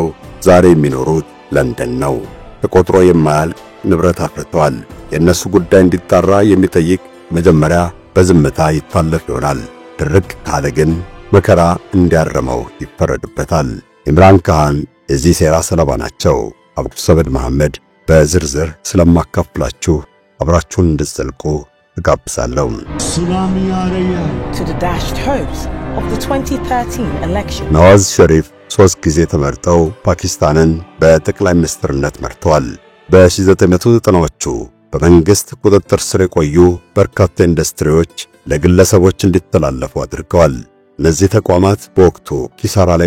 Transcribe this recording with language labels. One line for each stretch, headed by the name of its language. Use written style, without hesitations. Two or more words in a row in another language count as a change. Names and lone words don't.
Amharic: ዛሬ የሚኖሩት ለንደን ነው። ተቆጥሮ የማያልቅ ንብረት አፍርተዋል። የእነሱ ጉዳይ እንዲጣራ የሚጠይቅ መጀመሪያ በዝምታ ይታለፍ ይሆናል። ድርቅ ካለ ግን መከራ እንዲያረመው ይፈረድበታል። ኢምራን ካህን የዚህ ሴራ ሰለባ ናቸው። አብዱሰመድ መሐመድ በዝርዝር ስለማካፍላችሁ አብራችሁን እንድትዘልቁ እጋብዛለሁ።
Hindi: सुनामी आ रही है
English: to the dashed hopes of the 2013 election.
Amharic: ነዋዝ ሸሪፍ 3 ጊዜ ተመርጠው ፓኪስታንን በጠቅላይ ሚኒስትርነት መርተዋል። በ1990ዎቹ በመንግስት ቁጥጥር ስር የቆዩ በርካታ ኢንዱስትሪዎች ለግለሰቦች እንዲተላለፉ አድርገዋል። እነዚህ ተቋማት በወቅቱ ኪሳራ ላይ